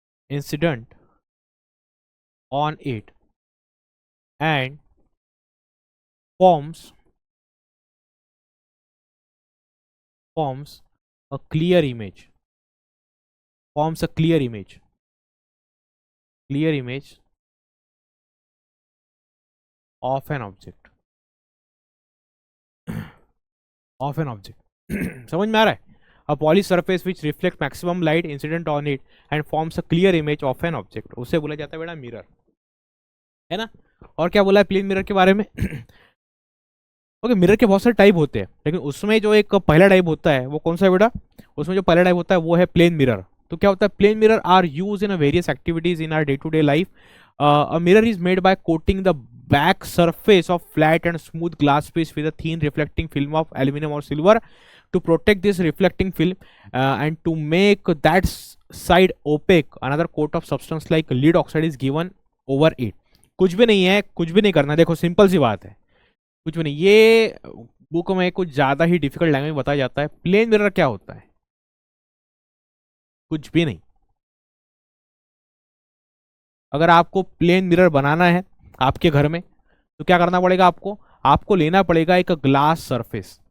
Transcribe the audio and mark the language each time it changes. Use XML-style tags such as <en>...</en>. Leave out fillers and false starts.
<en>incident on it and forms a clear image, forms a clear image of an object, of an object.</en> <hi>समझ में आ रहा है?</hi> <en>A polished surface which reflects maximum light incident on it and forms a clear image of an object,</en> <hi>उसे बोला जाता है बेटा mirror, है ना। और क्या बोला है प्लेन मिरर के बारे में? ओके, मिरर के बहुत सारे टाइप होते हैं, लेकिन उसमें जो एक पहला टाइप होता है वो कौन सा है बेटा? उसमें जो पहला टाइप होता है वो है</hi> <en>Plane mirror. तो क्या होता है, plane mirror are use in various activities in our day to day life. A mirror is made by coating the back surface of flat and smooth glass piece with a thin reflecting film of aluminum or silver to protect this reflecting film and to make that side opaque another coat of substance like lead oxide is given over it।</en> <hi>कुछ भी नहीं है, कुछ भी नहीं करना, देखो simple सी बात है, कुछ भी नहीं। ये बुक में कुछ ज्यादा ही डिफिकल्ट लैंग्वेज में बताया जाता है। प्लेन मिरर क्या होता है? कुछ भी नहीं, अगर आपको प्लेन मिरर बनाना है आपके घर में तो क्या करना पड़ेगा आपको, आपको लेना पड़ेगा एक ग्लास सरफेस।</hi>